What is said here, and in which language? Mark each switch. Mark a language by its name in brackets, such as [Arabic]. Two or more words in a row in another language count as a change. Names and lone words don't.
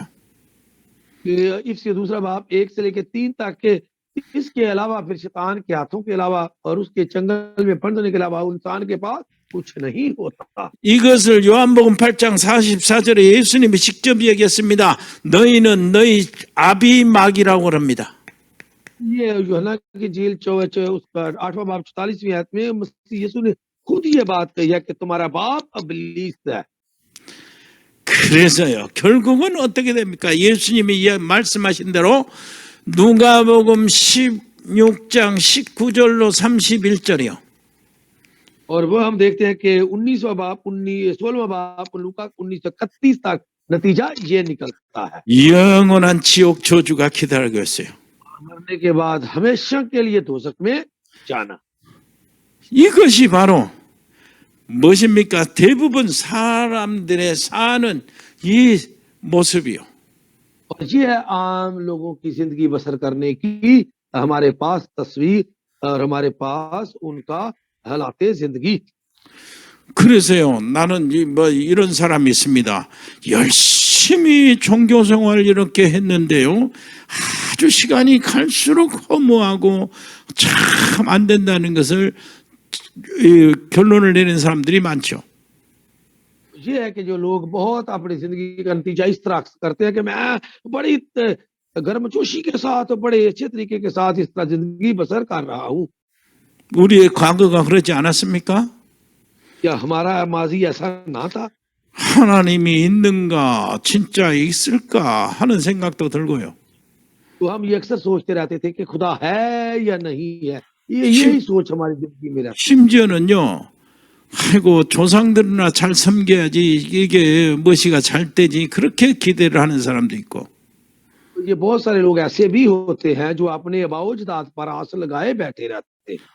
[Urdu] اس کے دوسرا باب 1 سے لے کر 3 تک کے اس کے علاوہ پھر شیطان کے ہاتھوں کے علاوہ اور اس کے چنگل میں پھنسنے کے علاوہ انسان کے پاس کچھ نہیں ہوتا. [Korean] 이것을 요한복음 8장 44절에 예수님이 직접 얘기했습니다. 너희는 너희 아비막이라고 합니다. [Urdu] یہ یوحنا کی جھیل 4 اس کا 8واں باب 44ویں آیت میں مسیح یسوع نے خود یہ بات کہی ہے کہ تمہارا باپ ابلیس ہے. [Korean] 그래서요, 결국은 어떻게 됩니까? 예수님이 말씀하신 대로 누가복음 16장 19절로 31절이요. [Urdu] اور وہ ہم دیکھتے ہیں کہ 16واں باب لوقا 19 سے 31 تک نتیجہ یہ نکلتا ہے. [Korean] 영원한 지옥 저주가 기다리고 있어요. [Urdu] مرنے کے بعد ہمیشہ کے لیے دوزخ میں جانا. [Korean] 이것이 바로 무엇입니까? 대부분 사람들의 사는 이 모습이요. [Urdu] اور یہ ہے عام لوگوں کی زندگی بسر کرنے کی ہمارے پاس تصویر اور ہمارے پاس ان کا حالاتِ زندگی. [Korean] 그래서요, 나는 뭐 이런 사람이 있습니다. 열심히 종교 생활 이렇게 했는데요, 아주 시간이 갈수록 허무하고 참 안 된다는 것을 결론을 내는 사람들이 많죠. [Urdu] یہ ہے کہ جو لوگ بہت اپنی زندگی کا نتیجہ اس طرح کرتے ہیں کہ میں بڑی گرمجوشی کے ساتھ بڑے اچھے طریقے کے ساتھ اس طرح زندگی بسر کر رہا ہوں. [Korean] 우리의 과거가 그렇지 않았습니까? [Urdu] کیا ہمارا ماضی ایسا نہ تھا? [Korean] 하나님이 있는가, 진짜 있을까 하는 생각도 들고요. [Urdu] تو ہم یہ اکثر سوچتے رہتے تھے کہ خدا ہے یا نہیں ہے. یہی سوچ ہماری زندگی میں رہتی. [Korean] 심지어는요, 아이고 조상들이나 잘 섬겨야지 이게 무엇이가 잘 되지, 그렇게 기대를 하는 사람도 있고. [Urdu] یہ بہت سارے لوگ ایسے بھی ہوتے ہیں جو اپنے آباؤ اجداد پر آس لگائے بیٹھے رہتے ہیں.